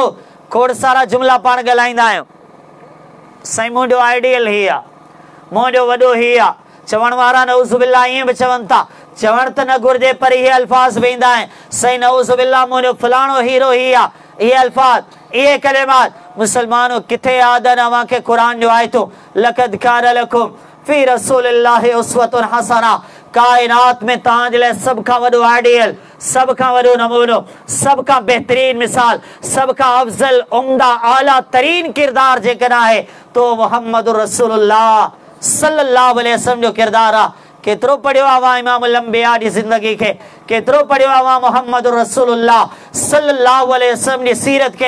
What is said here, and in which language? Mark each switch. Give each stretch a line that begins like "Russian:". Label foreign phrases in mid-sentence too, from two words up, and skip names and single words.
Sindhi: खोड़ सारा जुमला पाण ॻाल्हाईंदा आहियूं। साईं मुंहिंजो आइडियल ही आहे, मुंहिंजो वॾो ही आहे, चवण वारा नऊज़ुबिल्लाह ईअं बि चवनि था, चवण त न घुरिजे पर इहे अल्फाज़ वेंदा आहिनि, साईं नऊज़ुबिल्लाह मुंहिंजो फलाणो हीरो ही आहे। इहे अल्फाज़, इहे कलिमात मुसलमानों किथे यादि आहिनि अव्हां खे? क़ुरान जो आयतो,
Arabic: لقد كان لكم في رسول الله أسوة حسنة.
Sindhi: कायनात में तव्हां जे लाइ सभ खां वॾो आइडियल, सभ खां वॾो नमूनो, सभ खां बहितरीन मिसाल, सभ खां अफ़ज़ल उम्दा आला तरीन किरदार जेकॾहिं आहे तो मोहम्मद रसूलुल्लाह
Arabic: صلى الله عليه وسلم
Sindhi: जो किरदार आहे। केतिरो पढ़ियो आहे
Arabic: إمام الأنبياء
Sindhi: जी ज़िंदगी खे? केतिरो पढ़ियो आहे मोहम्मद रसूलुल्लाह
Arabic: صلى الله عليه وسلم
Sindhi: जी सीरत खे?